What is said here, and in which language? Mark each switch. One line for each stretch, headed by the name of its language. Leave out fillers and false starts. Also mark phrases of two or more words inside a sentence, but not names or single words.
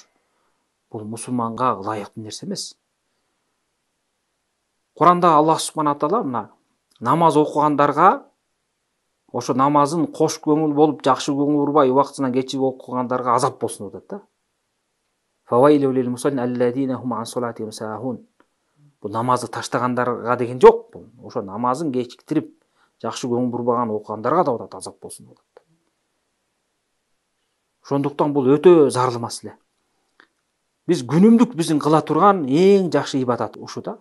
Kyrgyz: Бул мусулманга ылайыктуу нерсе эмес. Куранда
Arabic: الله سبحانه تعالى
Kyrgyz: мына намаз окугандарга, ошо намазын кош көңүл болуп, жакшы көңүл бурбай, убактысынан кечирип окугандарга азап болсун деп атат да.
Arabic: فويل للمصلين الذين هم عن صلاتهم ساهون.
Kyrgyz: Бул намазды таштагандарга деген жок. Бул ошо намазын кечиктирип, жакшы көңүл бурбаган окугандарга да атат азап болсун деп атат. Ошондуктан бул өтө зарыл маселе. Биз күнүмдүк биздин кыла турган эң жакшы ибадат ушу да.